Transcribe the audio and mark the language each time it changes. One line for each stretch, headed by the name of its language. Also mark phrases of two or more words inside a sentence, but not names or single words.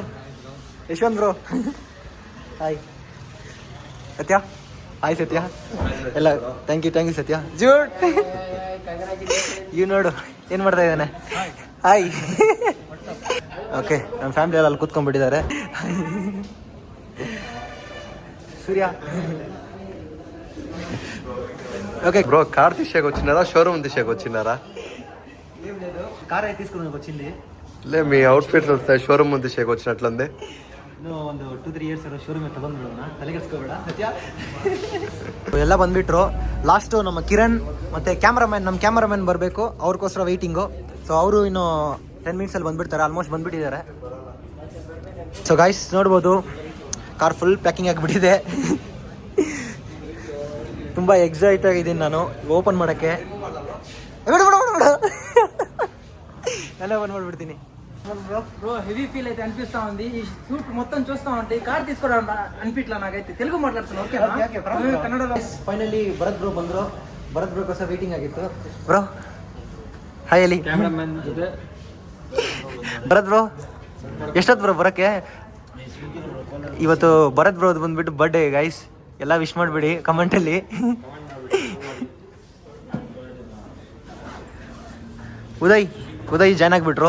Kannada: ಯಶವಂತ್
English: bro hi.
Kannada: ಸತ್ಯ ಹಾಯ್. ಸತ್ಯ ಎಲ್ಲ
English: thank you
Kannada: ಸತ್ಯ. ಜೂಡ್ ಇವ್ ನೋಡು ಏನು ಮಾಡ್ತಾ ಇದ್ದಾನೆ. ಹಾಯ್. ಓಕೆ, ನಮ್ಮ ಫ್ಯಾಮಿಲಿ ಎಲ್ಲ ಅಲ್ಲಿ ಕೂತ್ಕೊಂಡ್ಬಿಟ್ಟಿದ್ದಾರೆ.
Telugu: సూర్య. ఓకే బ్రో, కార్ తీసేకి వచ్చినారా షోరూమ్ తీసేకి వచ్చినారా? ఏం లేదు, కార్ అయితే తీసుకుని వచ్చింది. లే, మీ అవుట్ఫిట్స్ వస్తాయి షోరూమ్ తీసేకి వచ్చినట్లుంది.
Kannada: ಒಂದು 2-3 ಇಯರ್ಸ್ ಶೋರೂಮ್ ತಗೊಂಡ್ಬಿಡೋಣ, ತಲೆಗೆಡ್ಸ್ಕೊಬೇಡ ಸತ್ಯ. ಎಲ್ಲ ಬಂದುಬಿಟ್ರು. ಲಾಸ್ಟು ನಮ್ಮ ಕಿರಣ್ ಮತ್ತು ನಮ್ಮ ಕ್ಯಾಮ್ರಾಮ್ಯಾನ್ ಬರಬೇಕು. ಅವ್ರಿಗೋಸ್ಕರ ವೆಯ್ಟಿಂಗು. ಸೊ ಅವರು ಇನ್ನು 10 ಮಿನಿಟ್ಸಲ್ಲಿ ಬಂದುಬಿಡ್ತಾರೆ. ಆಲ್ಮೋಸ್ಟ್ ಬಂದುಬಿಟ್ಟಿದ್ದಾರೆ.
English: so guys
Kannada: ನೋಡ್ಬೋದು ಕಾರ್
English: full packing
Kannada: ಆಗಿಬಿಟ್ಟಿದೆ. ತುಂಬ ಎಕ್ಸೈಟ್ ಆಗಿದ್ದೀನಿ ನಾನು ಓಪನ್ ಮಾಡೋಕ್ಕೆ. ಎಲ್ಲ ಓಪನ್ ಮಾಡಿಬಿಡ್ತೀನಿ.
Telugu: బ్రో
English: heavy feel
Telugu: అయితే అనిపిస్తా ఉంది. ఈ షూట్ మొత్తం చూస్తా ఉంటే కార్ తీసుకోవడం అనిపిట్లా నాకైతే. తెలుగు మాట్లాడుతున్నా ఓకే కన్నడలో.
Kannada: ಫೈನಲಿ ಭರತ್ ಬ್ರೋ ಬಂದರು. ಭರತ್ ಬ್ರೋ ಕೋಸ್ಕರ ವೇಟಿಂಗ್ ಆಗಿತ್ತು.
English: bro hi.
Kannada: ಅಲ್ಲಿ ಕ್ಯಾಮ್ರಾಮನ್ ಜೊತೆ ಭರತ್ ಬ್ರೋ ಎಷ್ಟೊತ್ತು ಬ್ರೋ ಬರೋಕ್ಕೆ? ಇವತ್ತು ಭರತ್ ಬ್ರೋದು ಬಂದುಬಿಟ್ಟು
English: birthday guys.
Kannada: ಎಲ್ಲ ವಿಶ್ ಮಾಡಿಬಿಡಿ ಕಮೆಂಟಲ್ಲಿ. ಉದಯ್ ಜಾಯ್ನ್ ಆಗಿಬಿಟ್ರು.